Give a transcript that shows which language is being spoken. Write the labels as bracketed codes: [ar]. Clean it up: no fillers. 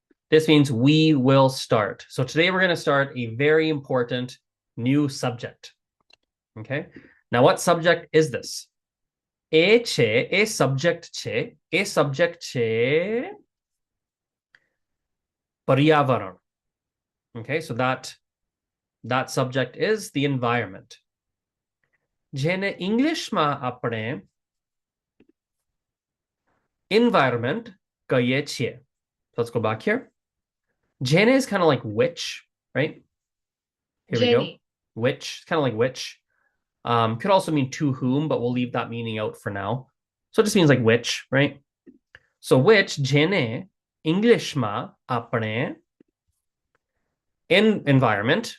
[en] This means we will start. So today we're going to start a very important new subject. Okay. Now, what subject is this? A subject [gu] che paryavaran. [en] Okay, so that subject is the environment. [gu] જેને ઇંગ્લિશમાં આપણે environment કહીએ છીએ. [en] So let's go back here. Jene is kind of like which, right? Here we go. Which, kind of like which. Could also mean to whom, but we'll leave that meaning out for now. So it just means like which, right? So which, [gu] jene, Englishma, apne, [en] in environment.